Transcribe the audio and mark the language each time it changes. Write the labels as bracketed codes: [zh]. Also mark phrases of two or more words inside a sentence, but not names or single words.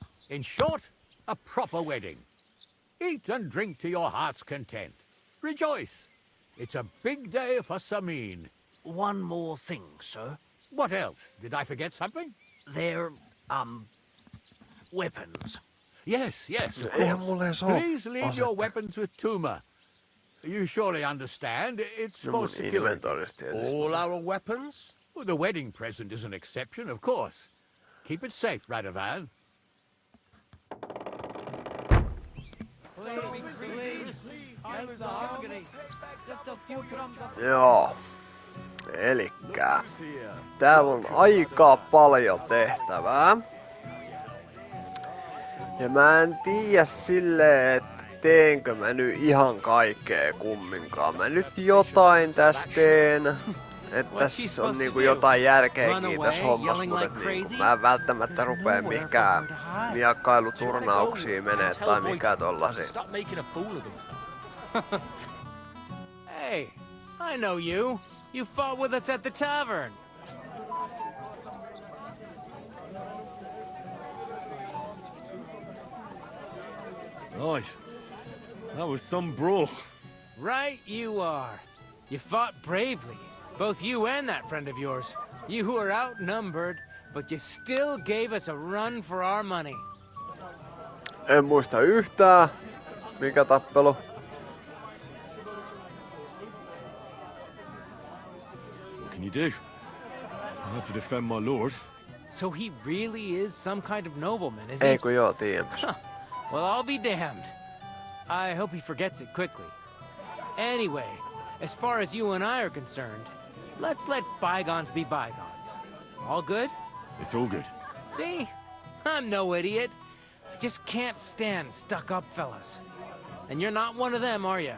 [en] In short, a proper wedding. Eat and drink to your heart's content. Rejoice. It's a big day for Samin. One more thing, sir. What else? Did I forget something? They're, weapons. Yes, of [fi] Eihän mulla [en] course. [fi] edes oo [en] Please leave your weapons with Tuma. You surely understand. It's [fi] No [en] for [fi] mun [en] security. [fi] inventoris tietysti. [en] All our weapons? Well, the wedding present is an exception, of course. Keep it safe, Radovan. [fi] Joo. Elikkä täällä on aika paljon tehtävää. Ja mä en tiedä silleen, että teenkö mä nyt ihan kaikkea kumminkaan. Mä nyt jotain tässä teen. Että tässä on niinku jotain järkeäkin tässä hommassa, mutta niinku mä en välttämättä rupee mikään miakkailuturnauksiin menee tai mikä tollasia. [en] Hey, I know you. You fought with us at the tavern. Right. That was some brawl. Right you are. You fought bravely. Both you and that friend of yours. You were outnumbered, but you still gave us a run for our money. [fi] En muista yhtään, mikä tappelu. [en] What can you do? I had to defend my lord. So he really is some kind of nobleman, is he? [fi] Ei kun joo, tiedämpäs. [en] Well, I'll be damned. I hope he forgets it quickly. Anyway, as far as you and I are concerned, let's let bygones be bygones. All good? It's all good. See? I'm no idiot. I just can't stand stuck-up fellas. And you're not one of them, are you?